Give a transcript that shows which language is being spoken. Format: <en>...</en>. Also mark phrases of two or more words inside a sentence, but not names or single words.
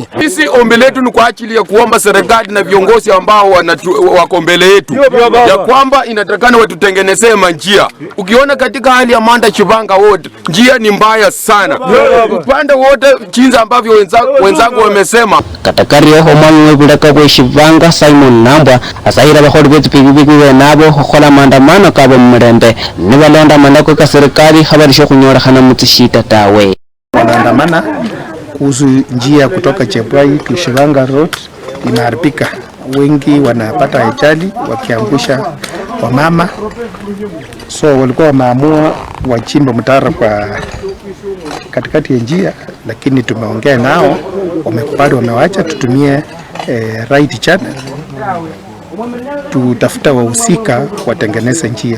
<sw>Sisi ombi letu ni kwa ajili ya kuomba serikali na viongozi ambao wako mbele yetu ya kwamba inatakana watutengenezee manjia. Ukiona katika hali ya Manda Shivanga wote njia ni mbaya sana, upande wote jinsi ambavyo wenzangu wamesema.</sw> <luy>Katakario homoni webulaka kwa Shivanga Simon Nambwa asaira bakori betu pikipiki nabo khola maandamano kabo mrembe ni walonda manako ka serikali habarisho kunyora hana mutishita tawe.</luy> <sw>Wanaandamana kuhusu njia kutoka Chepwai to Shivanga Road imeharibika. Wengi wanapata ajali wakiangusha wamama, so walikuwa wameamua wachimbe mtaro kwa katikati ya njia, lakini tumeongea nao wamekubali, wamewacha tutumie</sw> <en>right channel,</en> <sw>tutafuta wahusika watengeneze njia.</sw>